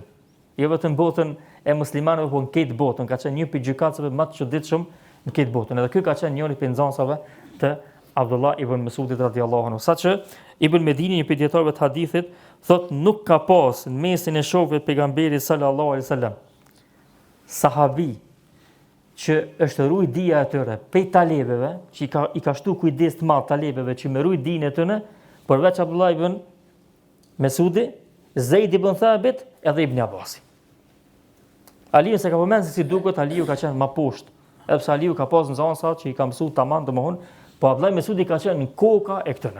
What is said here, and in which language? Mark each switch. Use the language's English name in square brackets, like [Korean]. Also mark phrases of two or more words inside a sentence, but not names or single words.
[Albanian] Jo vetëm botën e muslimanëve, por në këtë botën, ka qenë një prej gjykatësve më të çuditshëm në këtë botën. Edhe ky ka qenë njëri prej nxënësave të Abdullah ibn Mesudit [Arabic] رضي الله عنه. [Albanian] Saqë Ibn Medini, një prej dietarëve të hadithit, thotë nuk ka pas në mesin e shokëve të pejgamberit [Arabic] صلى الله عليه وسلم [Albanian] sahabi që është ruaj dija e tyre prej talebeve, që i ka shtu kujdes të madh talebeve që me ruaj dijen e tyre, përveç Abdullah ibn Mesudi, Zeid ibn Thabit edhe Ibn Abbasi. Aliu se ka përmend se si duket, Aliu ka qenë më poshtë, edhe pse Aliu ka pas nxënësa që i ka mësuar tamam domthon, po Abdullah ibn Mesudi ka qenë në koka e këtyre.